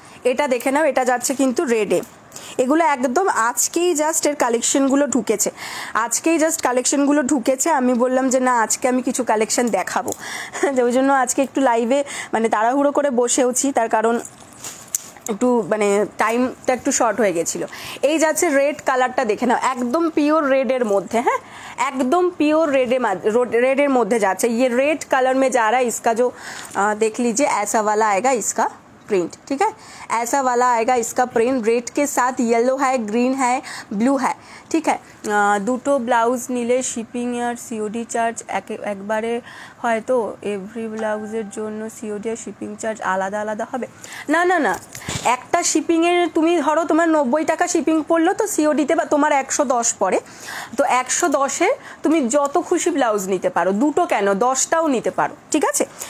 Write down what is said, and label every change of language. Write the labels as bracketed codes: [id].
[bn] এটা দেখে নাও, এটা যাচ্ছে কিন্তু রেডে। এগুলো একদম আজকেই জাস্ট এর কালেকশনগুলো ঢুকেছে, আজকেই জাস্ট কালেকশনগুলো ঢুকেছে। আমি বললাম যে না, আজকে আমি কিছু কালেকশন দেখাবো, ওই জন্য আজকে একটু লাইভে মানে তাড়াহুড়ো করে বসেওছি, তার কারণ একটু মানে টাইমটা একটু শর্ট হয়ে গেছিল। এই যাচ্ছে রেড কালারটা দেখে নাও, একদম পিওর রেডের মধ্যে। হ্যাঁ, एकदम प्योर रेड मध्य जाচ্ছে। [hi] ये रेड कलर में जा रहा है। इसका जो देख लीजिए ऐसा वाला आएगा इसका प्रिंट, ठीक है। ऐसा वाला आएगा इसका प्रिंट, रेड के साथ येलो है, ग्रीन है, ब्लू है, ठीक है। [bn] দুটো ব্লাউজ নিলে শিপিং আর সিওডি চার্জ একবারে হয় তো? এভরি ব্লাউজের জন্য সিওডি আর শিপিং চার্জ আলাদা আলাদা হবে? না না না, একটা শিপিংয়ের তুমি ধরো তোমার 90 টাকা শিপিং পড়লো, তো সিওডিতে বা তোমার 110 পড়ে, তো 110-এ তুমি যত খুশি ব্লাউজ নিতে পারো, দুটো কেন 10টাও নিতে পারো, ঠিক আছে।